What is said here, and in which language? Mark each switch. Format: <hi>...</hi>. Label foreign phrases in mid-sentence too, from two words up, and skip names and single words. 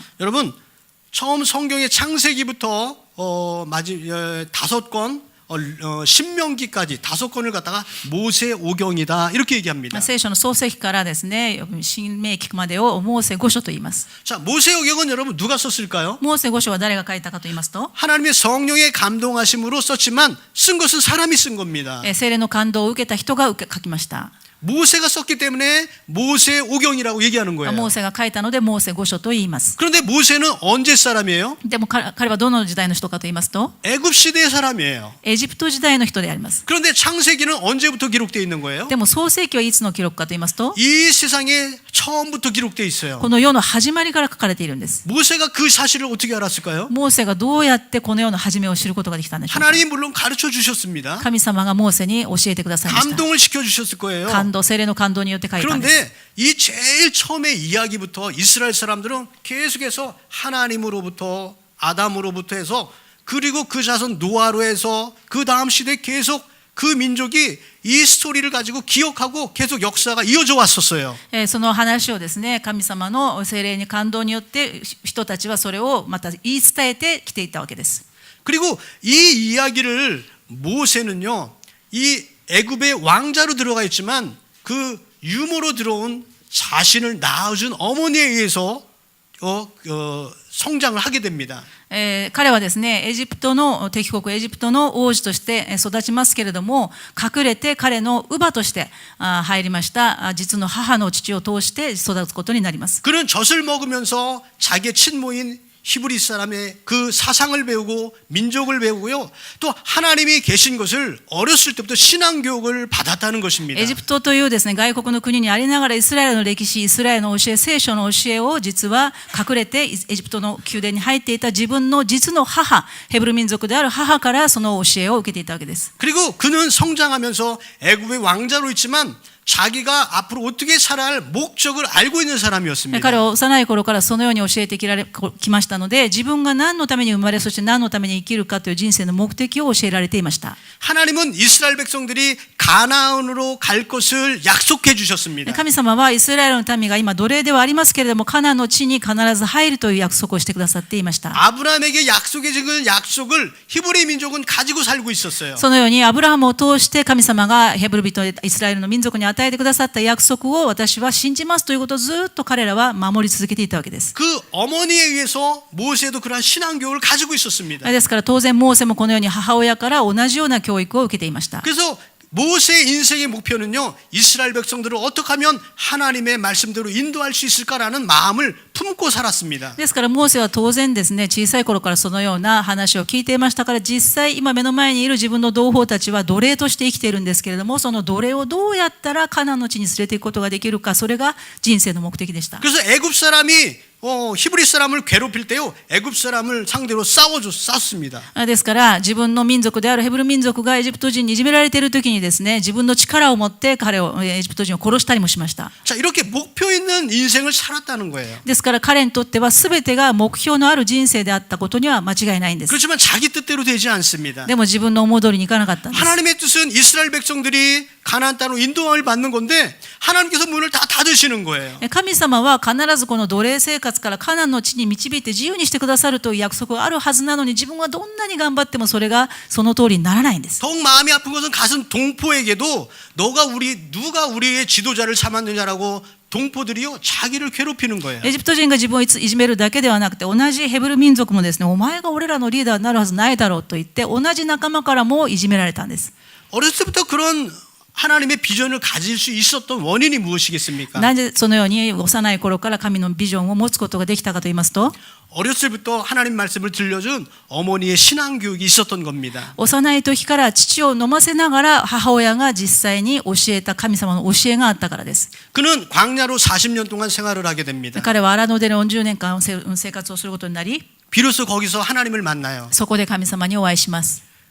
<ko>여러분 처음 성경의 창세기부터 5권 신명기까지 5권을 갖다가 모세 오경이다 이렇게 얘기합니다.</ko> <ja>聖書の創世記からですね、新明記までをモーセ5書と言います。</ja> <ko>자, 모세 오경은 여러분 누가 썼을까요?</ko> <ja>モーセ5書は誰が書いたかと言いますと、</ja> <ko>하나님의 성령의 감동하심으로 썼지만 쓴 것은 사람이 쓴 겁니다.</ko> <ja>聖霊の感動を受けた人が書きました。</ja> <ko>모세가 썼기 때문에 모세 오경이라고 얘기하는</ko> <ja>モ</ja> <ko>거예요.</ko> <ja>ーセが書いたのでモーセ5書と言います。</ja> <ko>그런데 모세는 언제 사람이에요?</ko> <ja>でも彼はどの時代の人かと言いますと、</ja> <ko>애굽 시대의 사람이에요.</ko> <ja>エジプト時代の人であります。</ja> <ko>그런데 창세기는 언제부터 기록되어 있는 거예요?</ko> <ja>でも創世記はいつの記録かと言いますと、</ja> <ko>이 세상에 처음부터 기록되어 있어요.</ko> <ja>この世の始まりから書かれているんです。</ja> <ko>모세가 그 사실을 어떻게 알았을까요?</ko> <ja>モーセがどうやってこの世の始めを知ることができたんでしょうか。</ja> <ko>하나님이 물론 가르쳐 주셨습니다.</ko> <ja>神様がモーセに教えてくださいました。</ja> <ko>감동을 시켜 주셨을 거예요.</ko> <ja>感動、聖霊の感動によって書いたんです。</ja> <ko>그런데 이 제일 처음의 이야기부터 이스라엘 사람들은 계속해서 하나님으로부터 아담으로부터 해서 그리고 그 자손 노아로 해서 그 다음 시대에 계속 그 민족이 이 스토리를 가지고 기억하고 계속 역사가 이어져 왔었어요.</ko> <ja>その話をですね、神様の聖霊に感動によって人たちはそれをまた言い伝えてきていたわけです。</ja> <ko>그리고 이 이야기를 모세는요, 이 애굽의 왕자로 들어가 있지만 그 유모로 들어온 자신을 낳아준 어머니에 의해서 성장을 하게 됩니다.</ko> <ja>彼はですね、エジプトの敵国エジプトの王子として育ちますけれども、隠れて彼の乳母として入りました実の母の父を通して育つことになります。</ja> <ko>그는 젖을 먹으면서 자기의 친모인 히브리 사람의 그 사상을 배우고 민족을 배우고요. 또 하나님이 계신 것을 어렸을 때부터 신앙 교육을 받았다는 것입니다.</ko> <ja>エジプトというですね、外国の国にありながらイスラエルの歴史、イスラエルの教え、聖書の教えを実は隠れてエジプトの宮殿に入っていた自分の実の母、ヘブル民族である母からその教えを受けていたわけです。</ja> <ko>그리고 그는 성장하면서 애굽의 왕자로 있지만 자기가 앞으로 어떻게 살아야 할 목적을 알고 있는 사람이었습니다.</ko> <ja>彼は幼い頃からそのように教えてきましたので、自分が何のために生まれ、そして何のために生きるかという人生の目的を教えられていました。</ja> <ko>하나님은 이스라엘 백성들이 가나안으로 갈 것을 약속해 주셨습니다.</ko> <ja>神様はイスラエルの民が今奴隷ではありますけれども、カナンの地に必ず入るという約束をしてくださっていました。</ja> <ko>아브라함에게 약속해 준 약속을 히브리 민족은 가지고 살고 있었어요.</ko> <ja>そのようにアブラハムを通して神様がヘブル人、イスラエルの民族に与えてくださった約束を私は信じますということをずっと彼らは守り続けていたわけです。</ja> <ko>그 어머니에 의해서 모세도 그러한 신앙 교육을 가지고 있었습니다.</ko> <ja>ですから当然モーセもこのように母親から同じような教育を受けていました。</ja> <ko>그래서 모세의 인생의 목표는요, 이스라엘 백성들을 어떻게 하면 하나님의 말씀대로 인도할 수 있을까라는 마음을 품고 살았습니다.</ko> <ja>ですからモーセは当然ですね、小さい頃からそのような話を聞いていましたから、実際今目の前にいる自分の同胞たちは奴隷として生きているんですけれども、その奴隷をどうやったらカナンの地に連れて行くことができるか、それが人生の目的でした。</ja> <ko>그래서 애굽 사람이 히브리 사람을 괴롭힐 때요, 애굽 사람을 상대로 싸웠습니다.</ko> <ja>ですから自分の民族であるヘブル民族がエジプト人にいじめられている時にですね、自分の力を持って彼をエジプト人を殺したりもしました。</ja> <ko>자, 이렇게 목표 있는 인생을 살았다는 거예요.</ko> <ja>ですから彼にとっては全てが目標のある人生であったことには間違いないんです。</ja> <ko>그렇지만 자기 뜻대로 되지 않습니다.</ko> <ja>でも自分の思い通りにいかなかったんです。</ja> <ko>하나님의 뜻은 이스라엘 백성들이 가나안 땅으로 인도함을 받는 건데 하나님께서 문을 다 닫으시는 거예요.</ko> <ja>神様は必ずこの奴隷生活からカナンの地に導いて自由にしてくださるという約束があるはずなのに、自分はどんなに頑張ってもそれがその通りにならないんです。</ja> <ko>더욱 마음이 아픈 것은 가슴 동포에게도 누가 우리의 지도자를 삼았느냐라고 동포들이요 자기를 괴롭히는 거예요.</ko> <ja>エジプト人が自分をいじめるだけではなくて、同じヘブル民族もですね、お前が俺らのリーダーになるはずないだろうと言って同じ仲間からもいじめられたんです。</ja> <ko>어렸을 때부터 그런 하나님의 비전을 가질 수 있었던 원인이 무엇이겠습니까?</ko> <ja>なぜそのように幼い頃から神のビジョンを持つことができたかと言いますと、</ja> <ko>어렸을 때부터 하나님 말씀을 들려준 어머니의 신앙 교육이 있었던 겁니다.</ko> <ja>幼い時から父を飲ませながら母親が実際に教えた神様の教えがあったからです。</ja> <ko>그는 광야로 40년 동안 생활을 하게 됩니다.</ko> <ja>彼は荒野で40年間生活をすることになり、</ja> <ko>비로소 거기서 하나님을 만나요.</ko> <ja>そこで神様にお会いします。</ja>